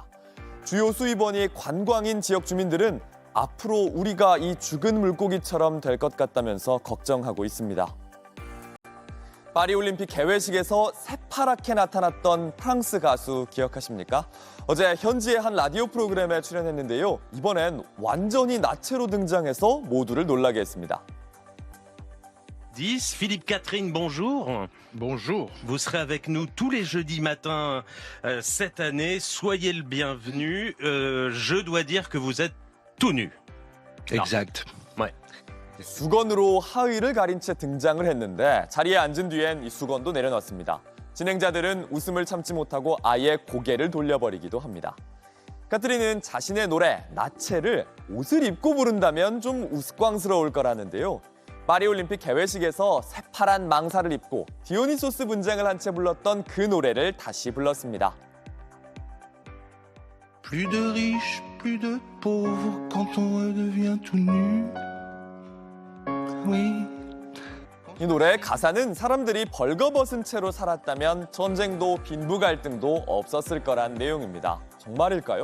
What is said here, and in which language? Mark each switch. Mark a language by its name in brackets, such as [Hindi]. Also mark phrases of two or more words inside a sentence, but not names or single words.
[Korean] 주요 수입원이 관광인 지역 주민들은 앞으로 우리가 이 죽은 물고기처럼 될 것 같다면서 걱정하고 있습니다. 파리올림픽 개회식에서 새파랗게 나타났던 프랑스 가수 기억하십니까? 어제 현지의 한 라디오 프로그램에 출연했는데요. 이번엔 완전히 나체로 등장해서 모두를 놀라게 했습니다. [French] Philippe Catherine, bonjour. Bonjour. Vous serez avec nous tous les jeudis matins cette année. Soyez le bienvenu. Je dois dire que vous êtes tout nu. Exact. Ouais. [Korean] 수건으로 하의를 가린 채 등장을 했는데 자리에 앉은 뒤엔 이 수건도 내려놨습니다. 진행자들은 웃음을 참지 못하고 아예 고개를 돌려버리기도 합니다. 카트린은 자신의 노래 나체를 옷을 입고 부른다면 좀 우스꽝스러울 거라는데요. 파리올림픽 개회식에서 새파란 망사를 입고 디오니소스 분장을 한 채 불렀던 그 노래를 다시 불렀습니다. [French] Plus de riches, plus de pauvres quand on redevient tout nu. Oui. [Korean] 이 노래의 가사는 사람들이 벌거벗은 채로 살았다면 전쟁도 빈부 갈등도 없었을 거란 내용입니다. 정말일까요?